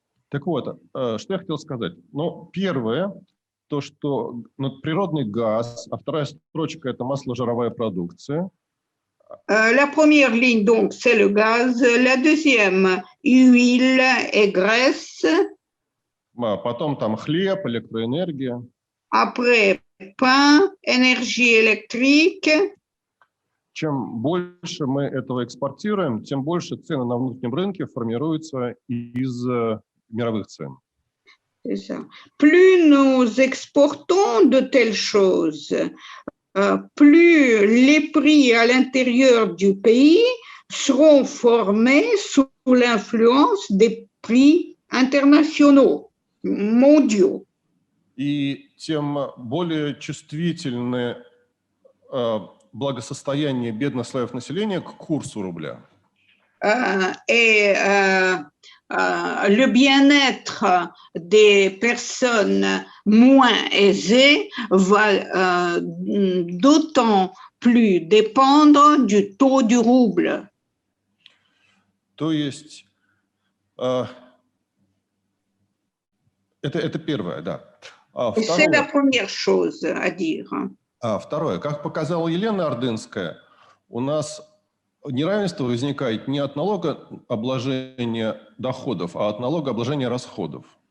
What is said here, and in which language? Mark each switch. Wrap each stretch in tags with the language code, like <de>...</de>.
<ru>Так вот, что я хотел сказать. Ну, первое, то, что природный газ, а вторая строчка – это масло-жировая продукция.</ru> <fr>La première ligne, donc, c'est le gaz. La deuxième, huile et graisse.</fr> <ru>Потом там хлеб, электроэнергия.</ru> <fr>Après, pain, énergie électrique.</fr> <ru>Чем больше мы этого экспортируем, тем больше цены на внутреннем рынке формируются из мировых цен.</ru> <fr>C'est ça. Plus nous exportons de telles choses, plus les prix à l'intérieur du pays seront formés sous l'influence des prix internationaux, mondiaux.</fr> <ru>И тем более чувствительны благосостояние бедных слоев населения к курсу рубля.</ru> <fr>Le bien-être des personnes moins aisées va d'autant plus dépendre du taux du rouble.</fr> <ru>То есть это первое, да.</ru> <fr>C'est la première chose à dire.</fr> <ru>Второе. Как показала Елена Ордынская, у нас неравенство возникает не от налогообложения доходов, а от налогообложения расходов.</ru>